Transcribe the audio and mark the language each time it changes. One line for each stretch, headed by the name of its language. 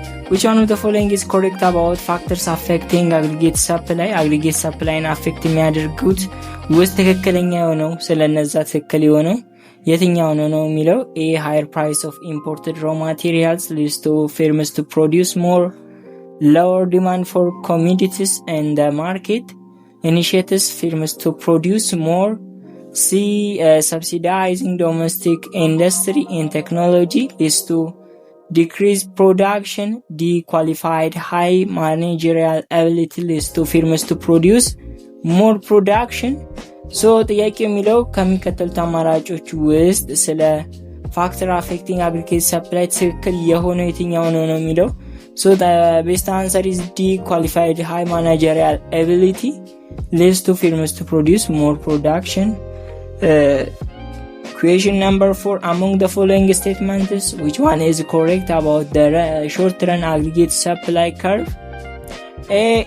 English: which one of the following is correct about factors affecting aggregate supply? aggregate supply
Amharic: ን አፌክት የሚያደርጉት ውስጥ ትክክለኛ የሆነው ስለነዛ ትክክል የሆነው የትኛው ነው የሚለው A.
English: higher price of imported raw materials leads to firms to produce more, lower demand for commodities in the market initiates firms to produce more. C. subsidizing domestic industry in technology leads to decreased production. D. qualified high managerial ability leads to firms to produce more production.
Amharic: ጥያቄ የሚለው ከሚከተሉት አማራጮች ውስጥ ስለ ፋክተር አፌክቲንግ አግሪጌት ሰፕላይ ትክክል የሆነው የትኛው ነው የሚለው
English: the best answer is D. qualified high managerial ability leads to firms to produce more production. Question number 4. Among the following statements, which one is correct about the short-run aggregate supply curve? A.